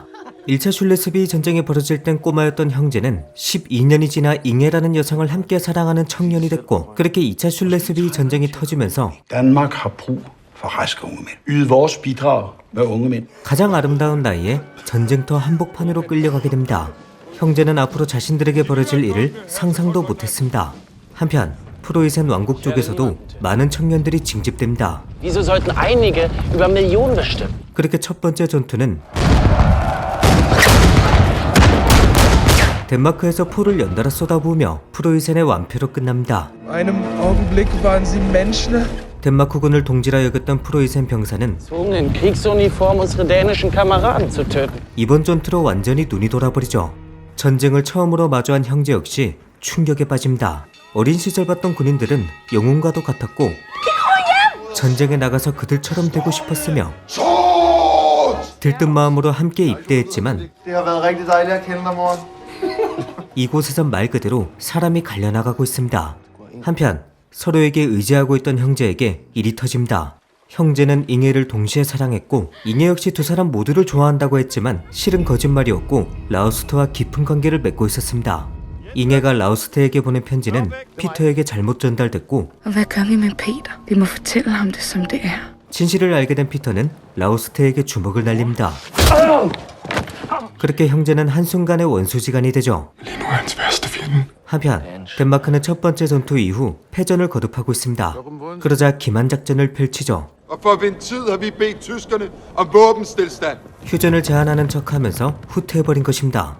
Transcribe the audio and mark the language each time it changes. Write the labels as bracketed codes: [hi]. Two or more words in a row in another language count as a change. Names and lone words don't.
[ko] 1차 슐레스비히 전쟁이 벌어질 땐 꼬마였던 형제는 12년이 지나 잉해라는 여성을 함께 사랑하는 청년이 됐고 그렇게 2차 슐레스비히 전쟁이 터지면서 가장 아름다운 나이에 전쟁터 한복판으로 끌려가게 됩니다. 형제는 앞으로 자신들에게 벌어질 일을 상상도 못했습니다. 한편 프로이센 왕국 쪽에서도 많은 청년들이 징집됩니다. [de] Wieso sollten einige über Millionen bestimmen? [ko] 그렇게 첫 번째 전투는 덴마크에서 포를 연달아 쏟아부으며 프로이센의 완패로 끝납니다. 덴마크군을 동지라 여겼던 프로이센 병사는 [de] Um in Kriegsuniform unsere dänischen Kameraden zu töten. [ko] 이번 전투로 완전히 눈이 돌아버리죠. 전쟁을 처음으로 마주한 형제 역시 충격에 빠집니다. 어린 시절 봤던 군인들은 영웅과도 같았고 전쟁에 나가서 그들처럼 되고 싶었으며 들뜬 마음으로 함께 입대했지만 이곳에선 말 그대로 사람이 갈려나가고 있습니다. 한편 서로에게 의지하고 있던 형제에게 일이 터집니다. 형제는 잉해를 동시에 사랑했고 잉해 역시 두 사람 모두를 좋아한다고 했지만 실은 거짓말이었고 라우스트와 깊은 관계를 맺고 있었습니다. 잉해가 라우스트에게 보낸 편지는 피터에게 잘못 전달됐고 [da] Hvad gør vi med Peter? Vi må fortælle ham det, som det er. [ko] 진실을 알게 된 피터는 라우스트에게 주먹을 날립니다. 그렇게 형제는 한순간에 원수지간이 되죠. 한편 덴마크는 첫 번째 전투 이후 패전을 거듭하고 있습니다. 그러자 기만 작전을 펼치죠. 휴전을 제안하는 척하면서 후퇴해버린 것입니다.